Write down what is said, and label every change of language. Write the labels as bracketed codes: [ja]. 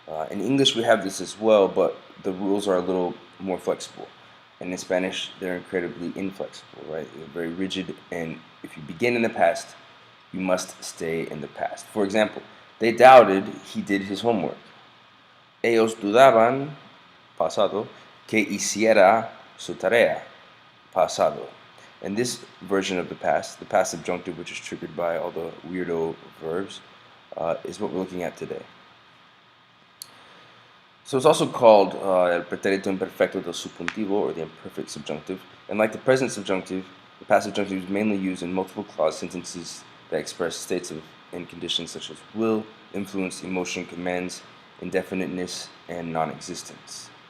[en] In English, we have this as well, but the rules are a little more flexible. And in Spanish, they're incredibly inflexible, right? They're very rigid, and if you begin in the past, you must stay in the past. For example, they doubted he did his homework. [es] Ellos dudaban, pasado, que hiciera su tarea, pasado. [en] And this version of the past subjunctive, which is triggered by all the weirdo verbs, is what we're looking at today. So it's also called el pretérito imperfecto del subjuntivo, or the imperfect subjunctive. And like the present subjunctive, the past subjunctive is mainly used in multiple clause sentences that express states of and conditions such as will, influence, emotion, commands, indefiniteness, and non-existence.